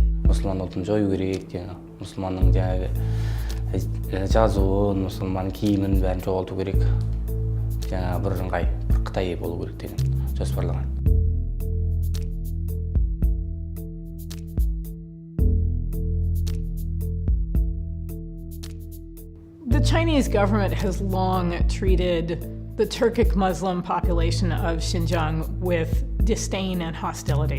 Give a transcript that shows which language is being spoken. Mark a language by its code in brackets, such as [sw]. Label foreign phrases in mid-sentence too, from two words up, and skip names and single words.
[kk] мұсылман ұлтын жою керек деген, мұсылманның жаңағы жазуын, мұсылман киімін бәрін жоғалту керек. Жаңағы бір ыңғай, бір Қытай болу керек деген жоспарлаған. [en] The Chinese government has long treated the Turkic Muslim population of Xinjiang with disdain and hostility.